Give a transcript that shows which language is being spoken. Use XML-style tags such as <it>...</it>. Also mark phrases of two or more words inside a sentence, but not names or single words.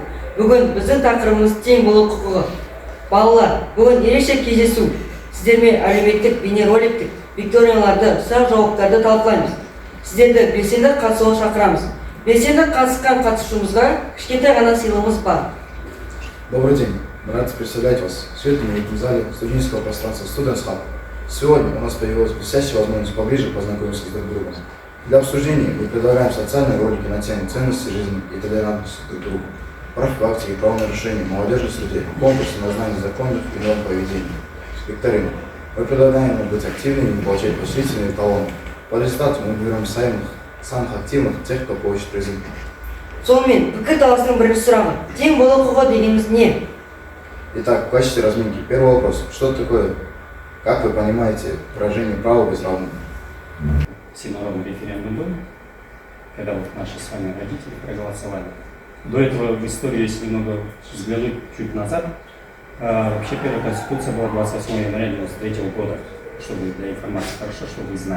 <kk>Бүгін біздің тақырыбымыз тең болу құқығы. Балалар, бүгін ерекше кездесу. Сіздермен әлеуметтік бейнероликтік викторияларды, сұрақ-жауаптарды талқылаймыз. Сіздерді белсенді қатысуға шақырамыз. Белсенді қатысқан қатысушымызға кішкентай ғана сыйлығымыз бар.</kk> <ru>Добрый день. Мы рады представлять вас в этом зале студенческого пространства Students Hub. Сегодня у нас появилась блестящая возможность поближе познакомиться друг с другом. Для обсуждения мы предлагаем социальные ролики на тему ценности жизни и толерантности друг к другу, профилактики и правонарушений в молодежной среде, конкурсы на знание законов и норм поведения, викторины. Мы предлагаем им быть активными и получать поощрительные талоны. По результату мы выберем самых активных, тех, кто получит призы.</ru> <kk>Сонымен, пікірталастың бірінші сұрағы. Тең болу құқығы дегеніміз не?</kk> <ru>Итак, в качестве разминки, первый вопрос. Что такое, как вы понимаете, выражение права быть равным? Всенародный референдум был, когда вот наши с вами родители проголосовали. До этого в историю, если немного взглянуть чуть назад, вообще первая конституция была 28 января 1993 года, чтобы для информации хорошо, чтобы вы знали.</ru>